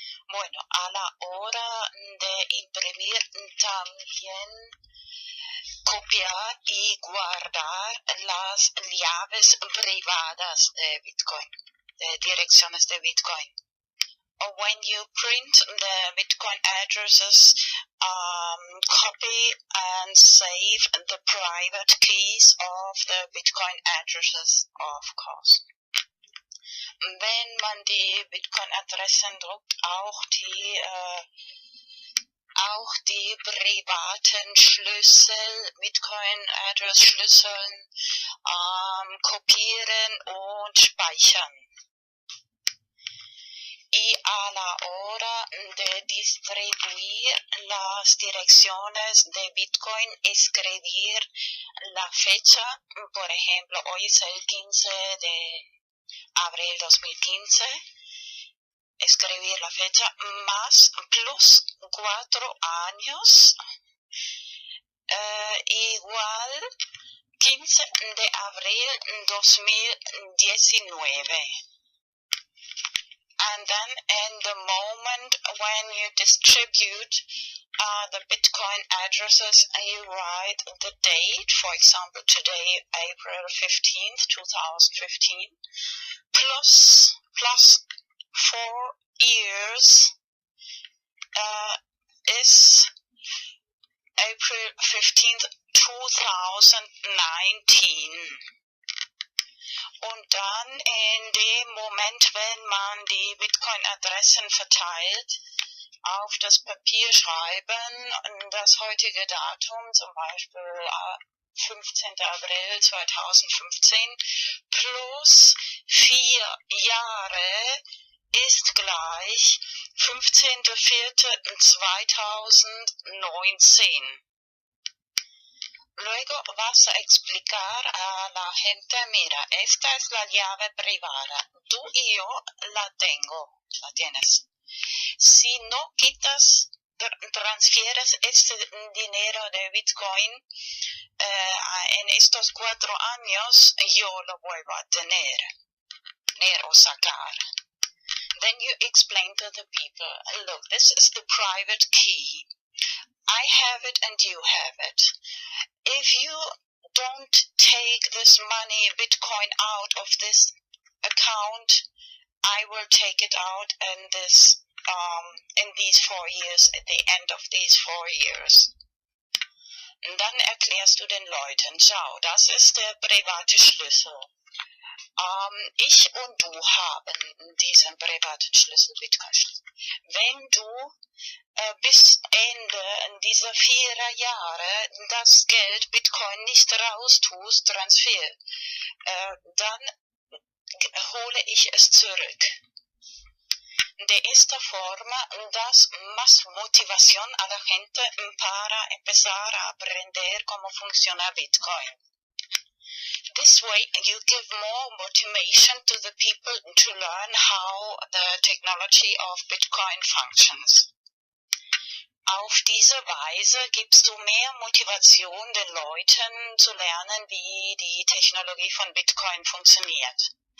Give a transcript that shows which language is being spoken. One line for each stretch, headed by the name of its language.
Spanish: Bueno, a la hora de imprimir también copiar y guardar las llaves privadas de Bitcoin, de direcciones de Bitcoin.
English: When you print the Bitcoin addresses, copy and save the private keys of the Bitcoin addresses, of course.
German: Wenn man die Bitcoin-Adressen druckt, auch die privaten Schlüssel, Bitcoin-Address-Schlüsseln kopieren und speichern.
Spanish: Y a la hora de distribuir las direcciones de Bitcoin, escribir la fecha, por ejemplo, hoy es el 15 de abril 2015, escribir la fecha más plus 4 años, igual 15 de abril 2019.
English: And then in the moment when you distribute the Bitcoin addresses, you write the date, for example today, April 15th, 2015, plus 4 years is April 15th, 2019.
German: Und dann in dem Moment, wenn man die Bitcoin-Adressen verteilt, auf das Papier schreiben, das heutige Datum, zum Beispiel 15. April 2015, plus 4 Jahre ist gleich 15.04.2019.
Spanish: Luego vas a explicar a la gente, mira, esta es la llave privada, tú y yo la tienes. Si no quitas, transfieres este dinero de Bitcoin en estos 4 años, yo lo vuelvo a tener o sacar.
English: Then you explain to the people, look, this is the private key. I have it and you have it. If you don't take this money, Bitcoin, out of this account, I will take it out in these 4 years, at the end of these 4 years.
German: Und dann erklärst du den Leuten, schau, das ist der private Schlüssel. Ich und du haben diesen privaten Schlüssel, Bitcoin-Schlüssel. Wenn du bis Ende dieser 4 Jahre das Geld Bitcoin nicht raustust, Transfer, dann hole ich es zurück.
Spanish: De esta forma das más motivación a la gente para empezar a aprender cómo funciona Bitcoin.
English: This way you give more motivation to the people to learn how the technology of Bitcoin functions.
German: Auf diese Weise gibst du mehr Motivation den Leuten zu lernen, wie die Technologie von Bitcoin funktioniert.